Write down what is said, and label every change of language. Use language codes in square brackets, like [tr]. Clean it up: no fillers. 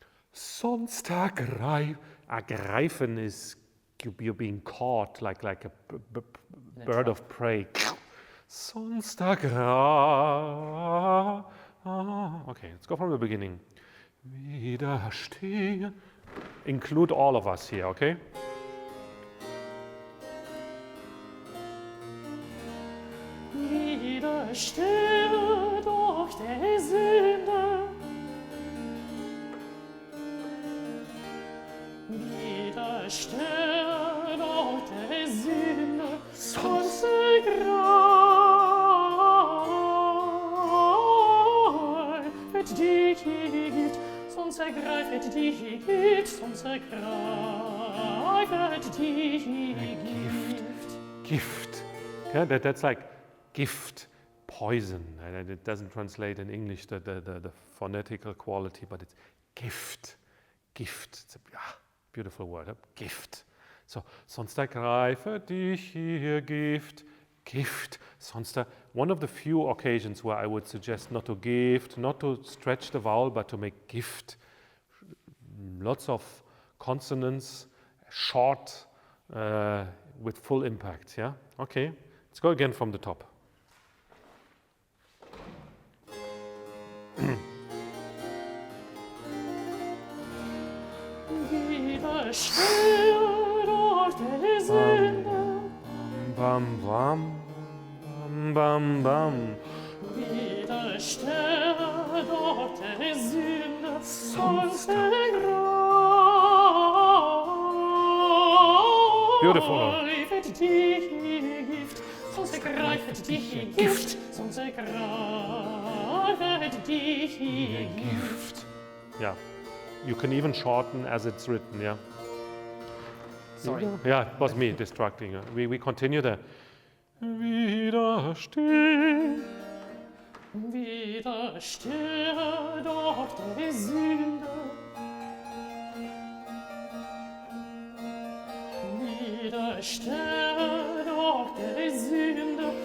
[de] Sonst ergreifen [en] is you're being caught like a bird of prey. Sonst Okay, let's go from the beginning. Widerstehen. Include all of us here, okay? [de] Widerstehe doch der Sünde. Widerstehe doch der Sünde. Sonst ergreifet dich Gift. Sonst ergreifet dich Gift. Sonst ergreifet dich Gift. Gift. [en] Yeah, that's like gift, poison. And it doesn't translate in English the phonetical quality, but it's gift. Gift. It's a beautiful word. Gift. [de] So, sonst ergreifet dich hier Gift. Gift. [en] Sonst one of the few occasions where I would suggest not to gift, not to stretch the vowel, but to make gift. Lots of consonants, short, with full impact. Yeah. Okay. Let's go again from the top. [de] Widerstehe doch der Sünde. Bam, bam, bam, bam, bam. Widerstehe doch der Sünde. Sonst [en] Beautiful. [de] ergreifet dich Gift. Sonst ergreifet dich Gift. Sonst ergreifet dich Gift. [en] Yeah. You can even shorten as it's written, yeah. Sorry. Yeah, it was me distracting. We continue there. Widerstehen. [de] Widerstehe doch der Sünde. Widerstehe doch der Sünde.